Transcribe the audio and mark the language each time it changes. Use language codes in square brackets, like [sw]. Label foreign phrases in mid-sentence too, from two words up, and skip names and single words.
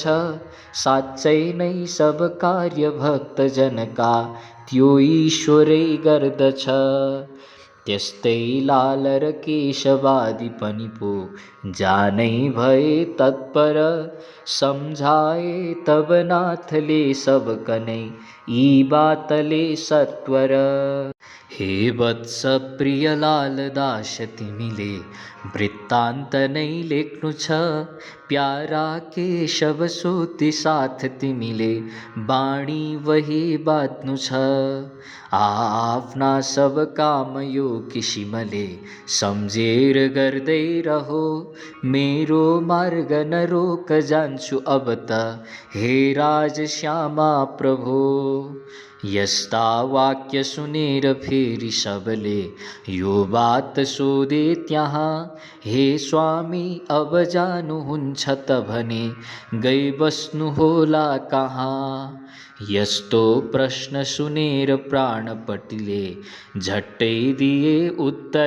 [ne] साँच्चै नै सब कार्य भक्त जनका, त्यो ईश्वरै गर्दछ। त्यस्तै लाल र केशवादी पनि पो, जानै भए तत्पर। सम्झाए तब नाथले सबकनै, यी बातले सत्वर। हे वत्स प्रिय लाल दास तिमीले, वृत्तान्त नै लेख्नु छ। प्यारा केशव सोती साथ तिमीले, बाणी वही बाँध्नु छ। आफ्ना सब काम यो किसिमले, सम्झेर गर्दै रहो। मेरो मार्ग नरोक जान्छु अब त, हे राज श्यामा प्रभो। यस्ता वाक्य सुनेर फेरि सबले, यो बात सोधे त्यहाँ। हे स्वामी अब जानुहुन्छ त भने, गई बस्नु होला कहाँ। यस्तो प्रश्न सुनेर प्राणपतिले, झट्टै दिए उत्तर।